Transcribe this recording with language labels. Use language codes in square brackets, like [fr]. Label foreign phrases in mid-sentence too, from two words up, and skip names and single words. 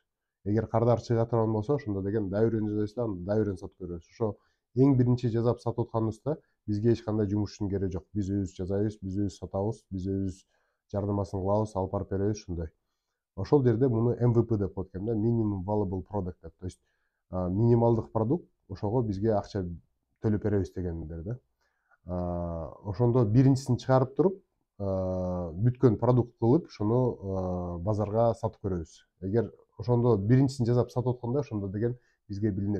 [ky] Эгер кардар чыга турган болсо, ошондо деген да бирөөнү жасайбыз да, анда да бирөөнү сатып көрөбүз. Ошо эң биринчи жасап сатып атканыбызда бизге эч кандай жумушчунун кереги жок. Биз өзүбүз жасайбыз, биз өзүбүз сатабыз, биз өзүбүз жарнамасын кылабыз, алып барып беребиз, ушундай. Ошол жерде муну MVP деп коет экен да, [en] minimum valuable product деп. [ru] То есть [ky] минималдык продукт, ошого бизге акча төлөп беребиз дегендер да. Ошондо биринчисин чыгарып туруп, бүткөн продукт кылып, ошону базарга сатып көрөбүз. Эгер ошондо биринчисин жасап сатып атканда, ошондо деген бизге билинет.